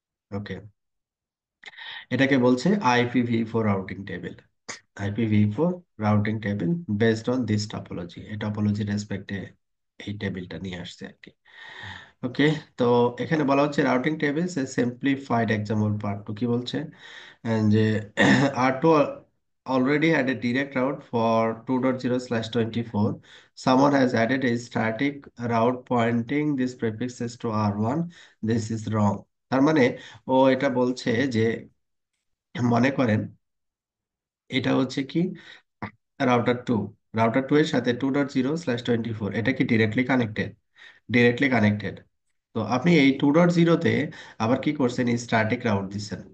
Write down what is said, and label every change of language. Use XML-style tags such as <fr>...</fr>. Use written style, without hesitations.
<bn>ওকে, এটাকে বলছে IPv4 routing table. IPv4 routing table</bn> <en>based on this topology,</en> <bn>এই topology রেসপেক্টে এই টেবিলটা নিয়ে আসছে আর কি। ওকে। তো এখানে বলা হচ্ছে রাউটিং টেবিলস এ সিম্পলিফাইড এক্সাম্পল পার্ট টু, কি বলছে?</bn> <en>যে R2 already had a direct route for 2.0/24. Someone has added a static route pointing this prefixes to R1. This is wrong.</en> <bn>তার মানে ও এটা বলছে যে মনে করেন এটা হচ্ছে কি রাউটার 2, রাউটার 2 এর সাথে 2.0/24 এটা কি ডিরেক্টলি কানেক্টেড? Directly connected. তো আপনি এই 2.0-তে আবার কি করছেন? স্ট্যাটিক রাউট দিচ্ছেন।</bn>